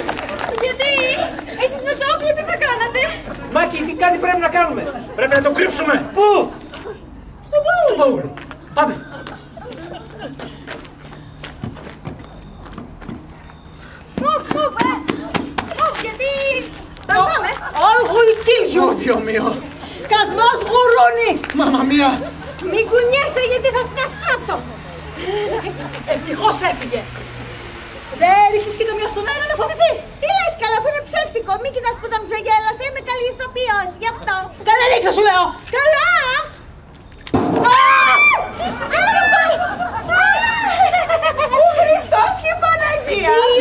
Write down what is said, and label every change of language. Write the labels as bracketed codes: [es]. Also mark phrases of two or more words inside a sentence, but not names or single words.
[el] Εσείς με το όπλο τι θα κάνατε? Μάκη, τι κάτι πρέπει να Πρέπει να το κρύψουμε. Πού? Στον Παούλο. Πάμε. Γιατί... Πάμε. [en] All will kill you. [el] Ω, [it] Dio mio. [el] Σκασμός γουρούνι. [it] Mamma mia. [el] Μην κουνιέσαι γιατί θα σκάψω. Ευτυχώς έφυγε. Δεν ρίχνεις και το μυαλό στον αέρα να φοβηθεί. Τι λες καλά, αυτό είναι ψεύτικο. Μην κοιτάς που τα ξεγέλασε. Είμαι καλή ηθοποιός, γι' αυτό. Καλά ρίξα σου λέω. Καλά! Ο Χριστός και η Παναγία.